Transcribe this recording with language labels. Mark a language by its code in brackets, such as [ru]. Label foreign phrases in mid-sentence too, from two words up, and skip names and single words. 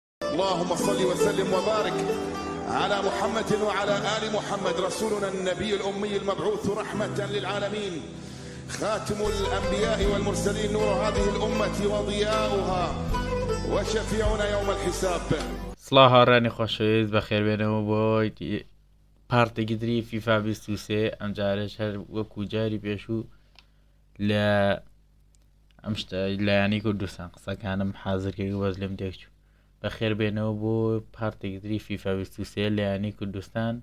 [ar] اللهم صل وسلم وبارك على محمد وعلى آل محمد رسولنا النبي الأمي المبعوث رحمة للعالمين، خاتم الأنبياء والمرسلين، نور هذه الأمة وضياؤها وشفيعنا يوم الحساب. [ckb] سڵاو هاوڕێنی خۆشەویست بەخێر بێنەوە بۆ پارتێکی فیفا 23 ئەم جارش هەر وەکو جاری پێشوو لە ئەم لایەنی کوردستان قسەکانم حازرکردی وەز لێم تێکچوو. بەخێر بێنەوە بۆ پارتێکی فیفا 23 لایەنی کوردستان.